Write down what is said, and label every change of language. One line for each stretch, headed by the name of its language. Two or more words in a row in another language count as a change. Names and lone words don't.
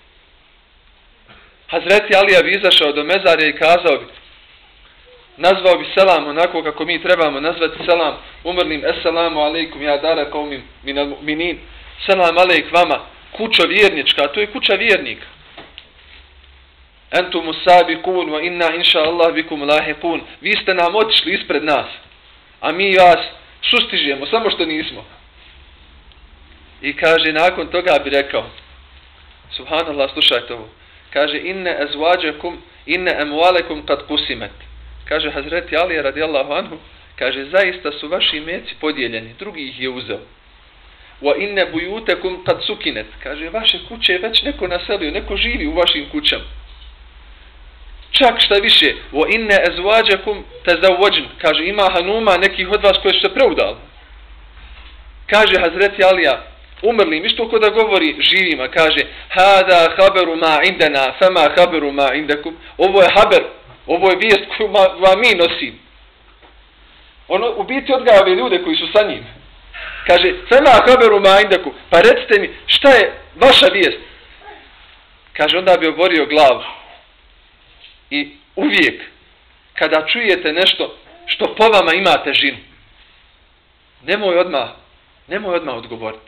Bosnian: Hazreti Alija bi izašao do mezarja i kazao bi, nazvao bi selam onako kako mi trebamo nazvati selam umrlim,
Arabic: السلام عليكم يا دار قوم من المؤمنين,
Bosnian: selam alejk vama, kućo vjernička, to je kuća vjernika.
Arabic: أنتم سابقون وإنا إن شاء الله بكم لاحقون,
Bosnian: vi ste nam otišli ispred nas, a mi vas sustižemo, samo što nismo. I kaže, nakon toga bi rekao, subhanallah, slušajte ovo, kaže,
Arabic: إن أزواجكم، إن أموالكم قد قسمت.
Bosnian: Kaže Hazreti Alija
Arabic: رضي الله عنه,
Bosnian: kaže, zaista su vaši meci podijeljeni, drugi ih je uzeo.
Arabic: وإن بيوتكم قد سكنت.
Bosnian: Kaže, vaše kuće je već neko naselio, neko živi u vašim kućama. Čak šta više,
Arabic: وإن أزواجكم تزوجن.
Bosnian: Kaže, ima hanuma nekih od vas koji su se preudali. Kaže Hazreti Alija, umrlim, isto ko da govori živima, kaže,
Arabic: هذا خبر ما عندنا، فما خبر ما عندكم.
Bosnian: Ovo je haber, ovo je vijest koju vam mi nosim. Ono u biti odgaja ove ljude koji su sa njim. Kaže,
Arabic: فما خبر ما عندكم,
Bosnian: pa recite mi, šta je vaša vijest? Kaže, onda bi oborio glavu. I uvijek, kada čujete nešto što po vama ima težinu, nemoj odmah odgovoriti.